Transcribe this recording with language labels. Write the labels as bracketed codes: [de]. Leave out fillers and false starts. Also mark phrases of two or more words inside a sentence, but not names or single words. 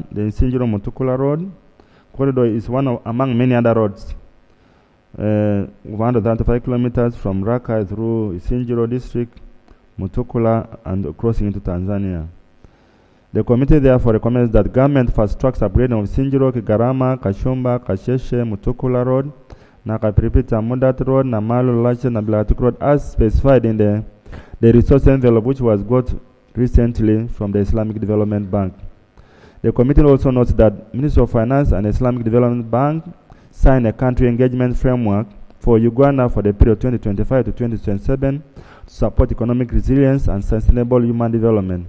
[en] The Isinjiro Mutukula Road corridor is one among many other roads. 135 kilometers from Rakai through Isinjiro district, Mutukula, and crossing into Tanzania. The committee therefore recommends that government fast tracks upgrading of Isinjiro, Kigarama, Kashumba, Kasheshe, Mutukula Road, Nakapiripita, Mudat Road, Namalu, Lache, Nabilatuk Road, as specified in the resource envelope which was got recently from the Islamic Development Bank. The committee also notes that Ministry of Finance and Islamic Development Bank signed a country engagement framework for Uganda for the period 2025 to 2027 to support economic resilience and sustainable human development.